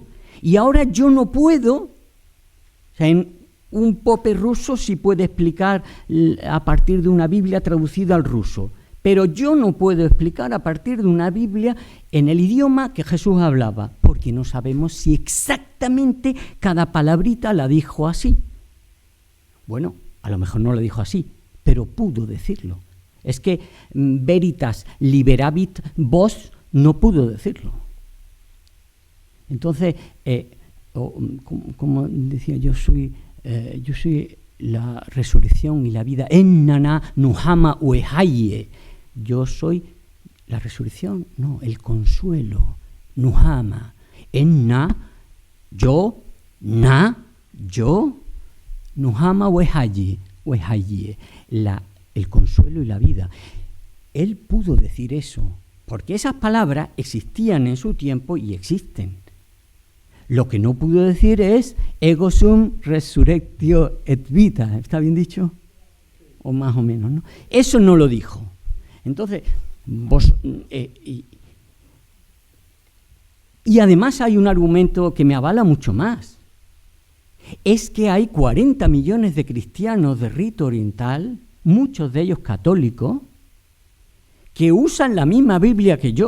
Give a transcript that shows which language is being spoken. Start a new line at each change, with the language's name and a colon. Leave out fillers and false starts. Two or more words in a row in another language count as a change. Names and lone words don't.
Spanish: Y ahora yo no puedo, o sea, un pope ruso sí puede explicar a partir de una Biblia traducida al ruso, pero yo no puedo explicar a partir de una Biblia en el idioma que Jesús hablaba, porque no sabemos si exactamente cada palabrita la dijo así. Bueno, a lo mejor no lo dijo así, pero pudo decirlo. Es que
Latin: veritas liberavit vos
Spanish: no pudo decirlo. Entonces, como decía, yo soy la resurrección y la vida.
Aramaic: ܐܢܐ ܢܘܚܡܐ ܘܚܝܐ.
Spanish: Yo soy la resurrección, no, el consuelo.
Aramaic: ܢܘܚܡܐ. ܐܢܐ, yo, ܢܘܚܡܐ ܘܚܝܐ.
Spanish: El consuelo y la vida. Él pudo decir eso, porque esas palabras existían en su tiempo y existen. Lo que no pudo decir es
Latin: ego sum resurrectio et vita.
Spanish: ¿Está bien dicho? O más o menos, ¿no? Eso no lo dijo. Entonces, y además hay un argumento que me avala mucho más. Es que hay 40 millones de cristianos de rito oriental, muchos de ellos católicos, que usan la misma Biblia que yo.